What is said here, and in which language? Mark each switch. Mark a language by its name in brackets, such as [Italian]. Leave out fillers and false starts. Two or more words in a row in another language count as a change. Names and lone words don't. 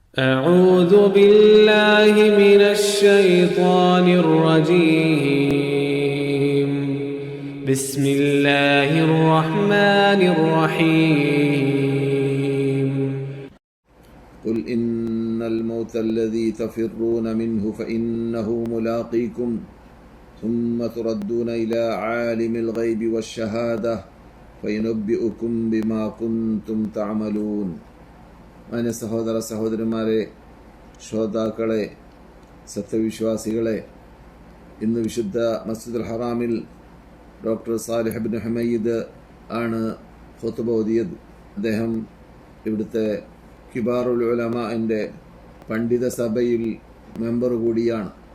[Arabic] أعوذ بالله من الشيطان الرجيم بسم الله الرحمن الرحيم قل إن الموت الذي تفرون منه فإنه ملاقيكم ثم تردون إلى عالم الغيب والشهادة فينبئكم بما كنتم تعملون. [Malayalam] മാന്യ സഹോദര സഹോദരന്മാരെ, ശ്രോതാക്കളെ, സത്യവിശ്വാസികളെ, ഇന്ന് വിശുദ്ധ മസ്ജിദുൽ ഹറാമിൽ ഡോക്ടർ സാലിഹ് ഇബ്നു ഹുമയ്ദ് ആണ് ഖുതുബ ഓതിയത്. അദ്ദേഹം ഇവിടുത്തെ [Arabic] كبار العلماء [Malayalam] പണ്ഡിത സഭയിൽ മെമ്പർ കൂടിയാണ്.